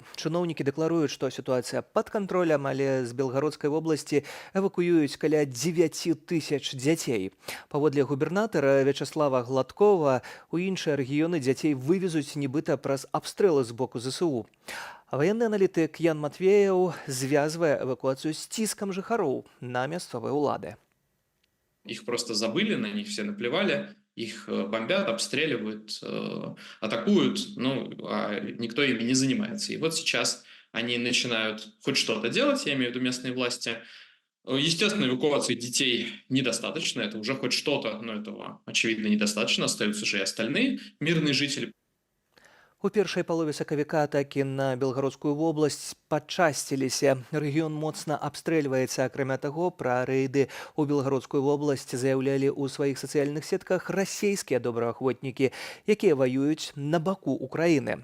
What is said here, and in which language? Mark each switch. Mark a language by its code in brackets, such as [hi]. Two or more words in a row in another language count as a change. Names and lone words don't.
[be] Чыноўнікі дэкларуюць, што сітуацыя пад кантролем, але з Белгародскай вобласці эвакуююць каля 9 тысяч дзяцей. Паводле губернатара Вячаслава Гладкова, у іншыя рэгіёны дзяцей вывезуць нібыта праз абстрэлы з боку ЗСУ. А ваенны аналітык Ян Матвеяў звязвае эвакуацыю з ціскам жыхароў на мясцовыя ўлады. [ru] Их просто забыли, на них все наплевали, их бомбят, обстреливают, атакуют, а никто ими не занимается. И вот сейчас они начинают хоть что-то делать, я имею в виду местные власти. Естественно, эвакуации детей недостаточно, это уже хоть что-то, но этого, очевидно, недостаточно, остаются же и остальные мирные жители. [be] У першай палове сакавіка атакі на Белгародскую вобласць пачасціліся. Рэгіён моцна абстрэльваецца. Акрамя таго, пра рэйды ў Белгародскую вобласць заяўлялі ў сваіх сацыяльных сетках расейскія добраахвотнікі, якія ваююць на баку Украіны.